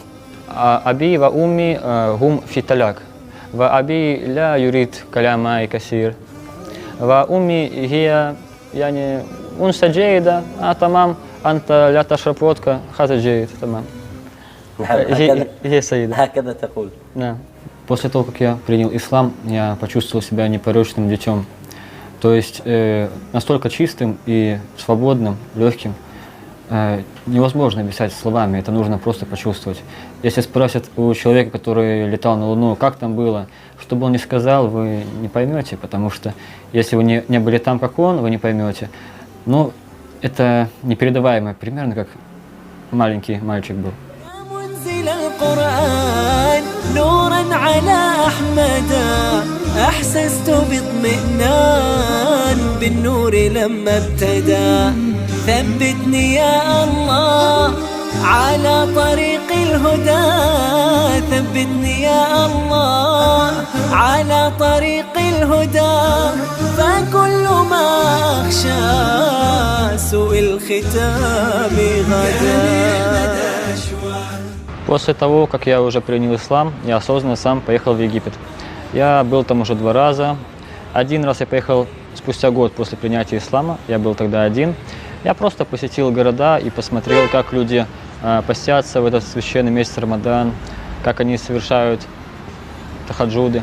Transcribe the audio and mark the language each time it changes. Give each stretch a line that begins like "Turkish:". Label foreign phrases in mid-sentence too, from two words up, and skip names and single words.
Arabic: أبي وأمي هم في طلاق وأبي لا يريد كلام كثير وأمي هي يعني أنثى جيدة تمام أنت لا تشرب فودكا هذا جيد تمام. هي سيدة. هكذا تقول.
Russian: Да. После того, как я принял ислам, я почувствовал себя непорочным детем. То есть настолько чистым и свободным, легким, невозможно описать словами, это нужно просто почувствовать. Если спросят у человека, который летал на Луну, как там было, что бы он ни сказал, вы не поймете, потому что если вы не были там, как он, вы не поймете. Ну, это непередаваемо, примерно как маленький мальчик был.
Arabic: نورا على أحمد أحسست باطمئنان بالنور لما ابتدى ثبتني يا الله على طريق الهدى ثبتني يا الله على طريق الهدى فكل ما أخشى سوء الختام غدا.
Russian: После того, как я уже принял ислам, я осознанно сам поехал в Египет. Я был там уже 2 раза. Один раз я поехал спустя год после принятия ислама, я был тогда один. Я просто посетил города и посмотрел, как люди постятся в этот священный месяц Рамадан, как они совершают тахаджуды.